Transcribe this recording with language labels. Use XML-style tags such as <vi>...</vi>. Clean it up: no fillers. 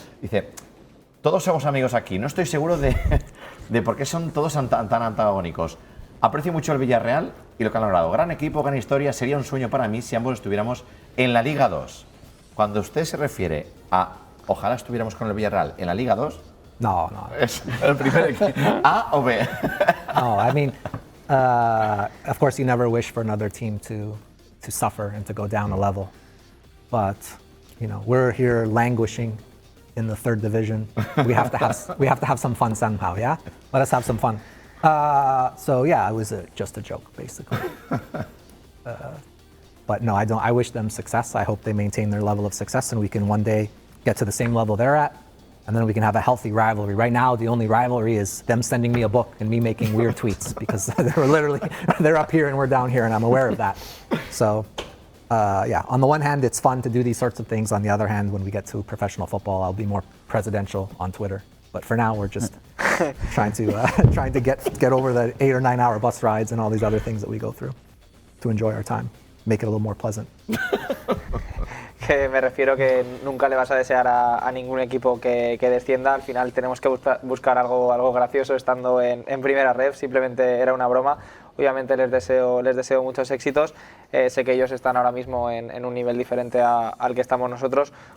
<es>Dice: todos somos amigos aquí. No estoy seguro de por qué son todos tan antagónicos. Aprecio mucho el Villarreal y lo que han logrado. Gran equipo, gran historia. Sería un sueño para mí si ambos estuviéramos en la Liga 2. Cuando usted se refiere a ojalá estuviéramos con el Villarreal en la Liga 2, No. es el primer equipo. ¿A o B?</es> <en>No, I mean, of course, you never wish for another team to suffer and to go down a level, but you know, we're here languishing in the 3rd division. We have to have some fun somehow. Yeah, let us have some fun. So yeah, it was just a joke, basically. But no, I don't. I wish them success. I hope they maintain their level of success, and we can one day get to the same level they're at, and then we can have a healthy rivalry. Right now, the only rivalry is them sending me a book and me making weird tweets because they're up here and we're down here, and I'm aware of that. So, yeah, on the one hand, it's fun to do these sorts of things. On the other hand, when we get to professional football, I'll be more presidential on Twitter. But for now, we're just trying to get over the 8 or 9 hour bus rides and all these other things that we go through to enjoy our time, make it a little more pleasant.</en> <es>Que me refiero que nunca le vas a desear a ningún equipo que descienda. Al final tenemos que buscar algo gracioso estando en primera ref. Simplemente era una broma. Obviamente les deseo muchos éxitos. Sé que ellos están ahora mismo en un nivel diferente al que estamos nosotros.</es>